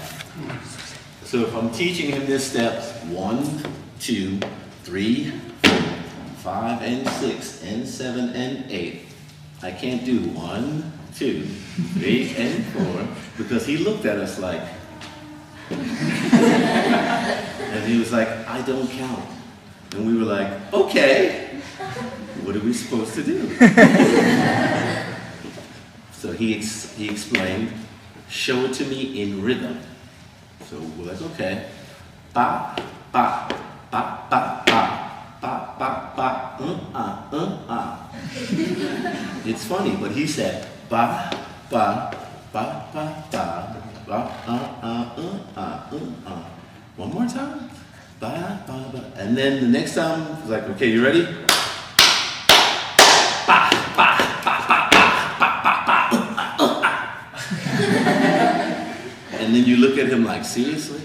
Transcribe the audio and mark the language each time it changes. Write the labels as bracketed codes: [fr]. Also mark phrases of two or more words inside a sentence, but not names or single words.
[en] So if I'm teaching him this step, 1, 2, 3, 4, 5, and 6, and 7, and 8, I can't do 1, 2, 3, and 4, because he looked at us like, and he was like, I don't count. And we were like, okay, what are we supposed to do? So he explained, show it to me in rhythm. So we're like, okay. Ba, ba, ba, ba, ba, ba, ba, ba, It's funny, but he said, ba, ba, ba, ba, ba, ba, One more time. Ba, ba, ba. And then the next time, it was like, okay, you ready? Ba, ba, ba, ba, ba, ba, ba, ba, And then you look at him like, seriously?